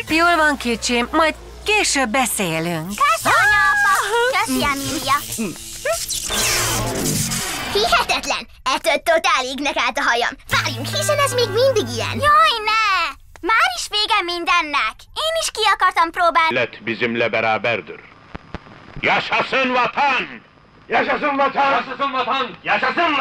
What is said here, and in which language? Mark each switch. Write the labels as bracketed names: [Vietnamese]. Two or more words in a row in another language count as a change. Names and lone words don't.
[Hungarian] Jól van, kicsim, majd később beszélünk. Köszi, anya, apa! Köszi, Emilia! Hihetetlen! Ettől totál égnek állt a hajam. Várjunk, hiszen ez még mindig ilyen. Jaj, ne! Már is vége mindennek. Én is ki akartam próbálni. [Turkish] Millet bizimle beraberdir. Yaşasın vatan! Yaşasın vatan! Yaşasın vatan! Yaşasın vatan!